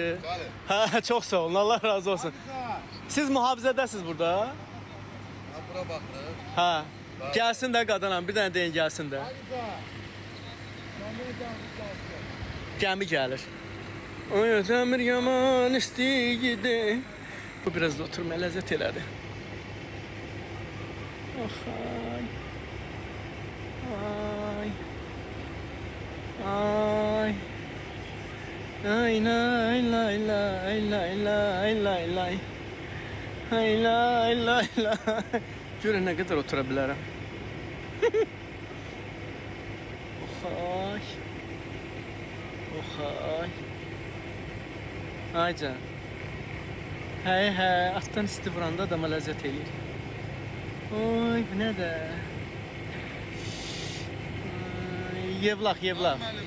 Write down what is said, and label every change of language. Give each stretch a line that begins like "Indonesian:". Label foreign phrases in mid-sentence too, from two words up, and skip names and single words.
Azerbaijani: Hə, çox sağ olun, Allah razı olsun. Siz mühafizədəsiz burada? Bura baxır. Hə, gəlsin də qadınam, bir dənə deyin gəlsin də. Gəmi gəlir. Oy, təmir yaman istəyidi. Bu biraz da oturmaya ləzzət elədi. Ay. Ay. Ay. Ay lay lay lay lay lay lay lay. Ay lay lay lay. Görün nə qədər otura bilərəm. Oxay. Oxay. Ay can. Hey hey, atdan isti vuranda adama ləzzət eləyir. Oy, bu nə də? Yevlax, Yevlax.